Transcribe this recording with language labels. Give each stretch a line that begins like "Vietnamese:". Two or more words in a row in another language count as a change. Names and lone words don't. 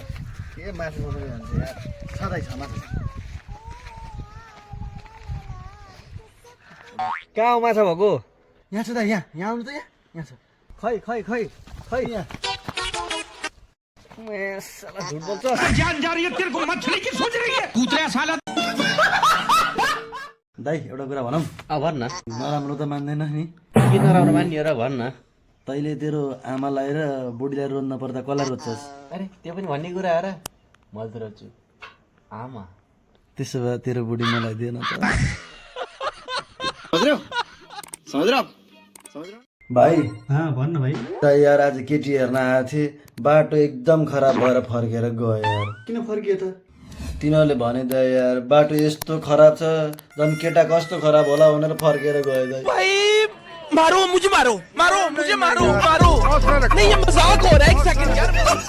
Nepali: के माछा मात्रै भन्छ यार। छँदैछ माछा। कहाँ हो माछा भएको? यहाँ छ त यहाँ यहाँ आउनु त यहाँ छ। खै खै खै खै यहाँ साला झुट बोल्छ।
Hindi: जान जा रही है तेरे को, मछली की सोच रही है कूतरा साला।
Nepali: दाइ एउटा कुरा भनौँ। भन न, नराम्रो त मान्दैन नि। किन नराम्रो मान्यो र भन न। तैँले तेरो आमालाई र बुढीलाई रोज्न पर्दा कसलाई रोज्छस्? अरे त्यो पनि भन्ने कुरा हो र। म त रोज्छु आमा। त्यसो भए तेरो बुढी मलाई दिएन त। भाइ भन्न भाइ। त यार आज केटी हेर्न आएको थिएँ, बाटो एकदम खराब भएर फर्केर गयो यार। किन फर्कियो त? तिनीहरूले भने त यार बाटो यस्तो खराब छ झन् केटा कस्तो खराब होला भनेर फर्केर गयो दाइ।
Hindi: मारो मुझे, मारो मारो मुझे, मारो मारो। नहीं ये मजाक हो रहा है, एक सेकंड यार।